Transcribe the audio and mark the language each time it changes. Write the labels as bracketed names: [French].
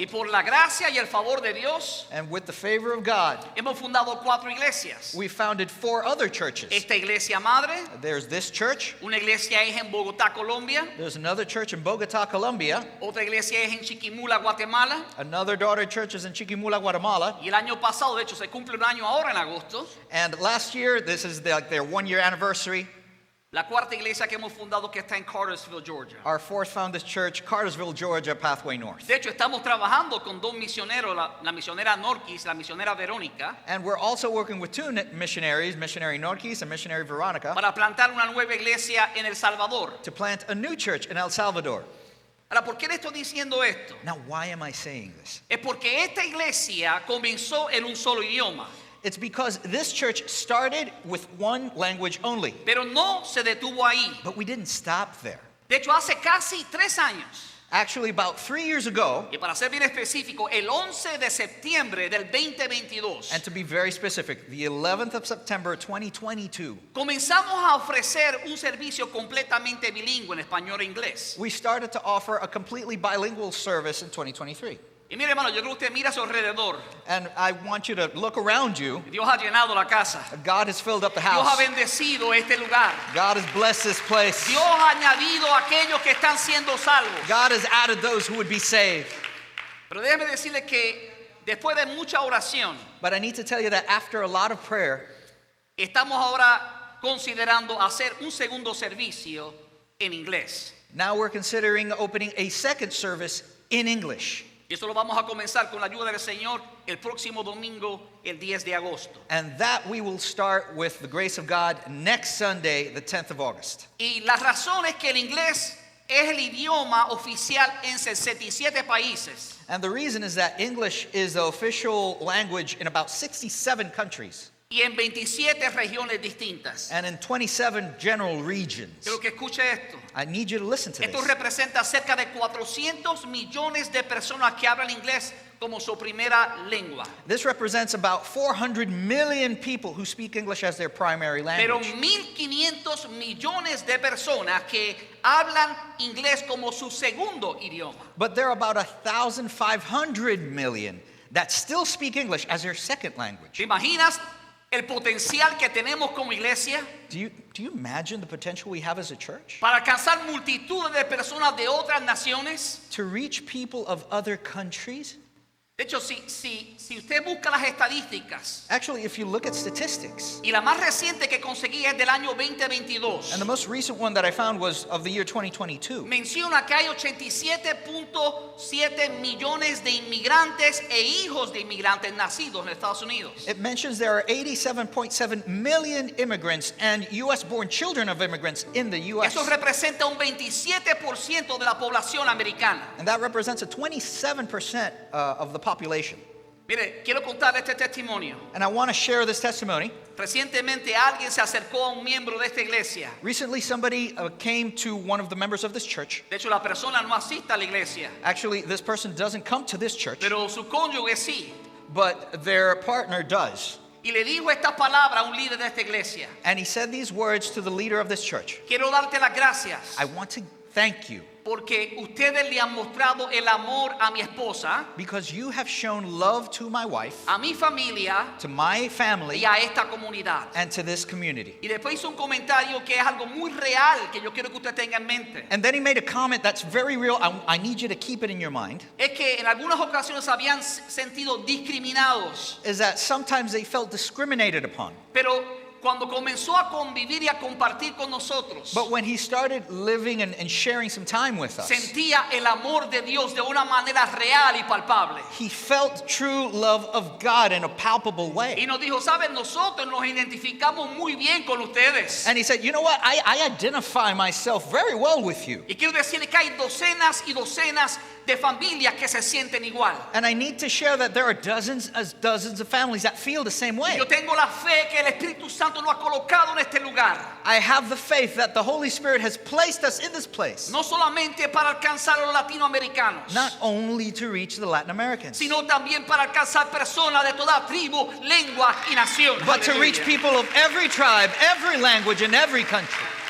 [Spanish] Y por la gracia y el favor de Dios, [English] And with the favor of God, [Spanish] hemos fundado 4 iglesias. [English] we founded 4 other churches. [Spanish] Esta iglesia madre, [English] There's this church, [Spanish] una iglesia es en Bogotá, Colombia, [English] there's another church in Bogota, Colombia, [Spanish] otra iglesia es en Chiquimula, Guatemala, [English] another daughter church is in Chiquimula, Guatemala, [Spanish] y el año pasado, de hecho, se cumple un año ahora en agosto, [English] and last year, this is their 1-year anniversary, [Spanish] la cuarta iglesia que hemos fundado que está en Cartersville, Georgia. [English] our 4th founded church, Cartersville, Georgia, Pathway North. [Spanish] De hecho, estamos trabajando con 2 misioneros, la misionera Norquis, la misionera Verónica, [English] And we're also working with 2 missionaries, missionary Norquis and missionary Veronica, [Spanish] para plantar una nueva iglesia en El Salvador. [English] to plant a new church in El Salvador. [Spanish] Ahora, ¿por qué le estoy diciendo esto? [English] Now, why am I saying this? [Spanish] Es porque esta iglesia comenzó en un solo idioma, [English] It's because this church started with one language only, [Spanish] pero no se detuvo ahí. [English] but we didn't stop there. [Spanish] De hecho, hace casi 3 años, [English] Actually, about 3 years ago, [Spanish] y para ser bien específico, el 11 de septiembre del 2022, [English] and to be very specific, the 11th of September 2022, [Spanish] comenzamos a ofrecer un servicio completamente bilingüe en español e inglés. [English] we started to offer a completely bilingual service in 2023. [Spanish] Y mire, hermano, yo creo que usted mira a su alrededor. [English] And I want you to look around you. [Spanish] Dios ha llenado la casa. [English] God has filled up the [Spanish] Dios ha [English] house. [Spanish] bendecido este lugar. [English] God has blessed this place. [Spanish] Dios ha añadido a aquellos que están siendo salvos. [English] God has added those who would be saved. [Spanish] Pero déjeme decirle que después de mucha oración, [English] But I need to tell you that after a lot of prayer, [Spanish] estamos ahora considerando hacer un segundo servicio en inglés. [English] now we're considering opening a second service in English. [Spanish] Y eso lo vamos a comenzar con la ayuda del Señor el próximo domingo, el 10 de agosto. [English] And that we will start with the grace of God next Sunday, the 10th of August. [Spanish] Y la razón es que el inglés es el idioma oficial en 67 países. [English] And the reason is that English is the official language in about 67 countries [Spanish] Y en 27 regiones distintas. [English] and in 27 general regions. [Spanish] Quiero que escuche esto. [English] I need you to listen to [Spanish] Esto [English] this. [Spanish] representa cerca de 400 millones de personas que hablan inglés como su primera lengua. [English] This represents about 400 million people who speak English as their primary [Spanish] Pero [English] language. [Spanish] 1.500 millones de personas que hablan inglés como su segundo idioma. [English] But there are about 1,500 million that still speak English as their second language. [Spanish] ¿Te imaginas el potencial que tenemos como iglesia [English] Do you imagine the potential we have as a church? [Spanish] para alcanzar multitudes de personas de otras naciones? [English] To reach people of other countries? [Spanish] De hecho, si usted busca las estadísticas, [English] Actually, if you look at statistics, [Spanish] y la más reciente que conseguí es del año 2022, [English] and the most recent one that I found was of the year 2022, [Spanish] menciona que hay 87.7 millones de inmigrantes e hijos de inmigrantes nacidos en Estados Unidos. [English] it mentions there are 87.7 million immigrants and U.S.-born children of immigrants in the U.S. [Spanish] Eso representa un 27% de la población americana. [English] And that represents a 27% of the population. [Spanish] Mire, quiero contarle este testimonio. [English] And I want to share this testimony. [Spanish] Recientemente alguien se acercó a un miembro de esta iglesia. [English] Recently, somebody came to one of the members of this church. [Spanish] De hecho, la persona no asiste a la iglesia, [English] Actually, this person doesn't come to this church, [Spanish] pero su cónyuge sí. [English] but their partner does. [Spanish] Y le dijo esta palabra a un líder de esta iglesia. [English] And he said these words to the leader of this church. [Spanish] Quiero darte las gracias [English] I want to thank you [Spanish] porque ustedes le han mostrado el amor a mi esposa, [English] because you have shown love to my wife, [Spanish] a mi familia [English] to my [Spanish] y [English] family, [Spanish] a esta comunidad. [English] and to this community. [Spanish] Y después hizo un comentario que es algo muy real que yo quiero que usted tenga en mente. [English] And then he made a comment that's very real. I need you to keep it in your mind. [Spanish] Es que en algunas ocasiones habían sentido discriminados, [English] Is that sometimes they felt discriminated upon. [Spanish] pero cuando comenzó a convivir y a compartir con nosotros, [English] But when he started living and sharing some time with us, [Spanish] sentía el amor de Dios de una manera real y palpable. [English] he felt true love of God in a palpable [Spanish] Y [English] way. [Spanish] nos dijo, saben, nosotros nos identificamos muy bien con ustedes. [English] And he said, you know what? I identify myself very well with you. [Spanish] Y quiero decirle que hay docenas y docenas de familias que se sienten igual. [English] And I need to share that there are dozens of families that feel the same [Spanish] Y [English] way. [Spanish] yo tengo la fe que el Espíritu Santo lo ha colocado en este lugar. [English] I have the faith that the Holy Spirit has placed us in this place, [Spanish] No solamente para alcanzar a los latinoamericanos, [English] not only to reach the Latin Americans, [Spanish] sino también para alcanzar personas de toda tribu, lengua y nación. [English] but to reach [Spanish] Aleluya. [English] people of every tribe, every language, and every country.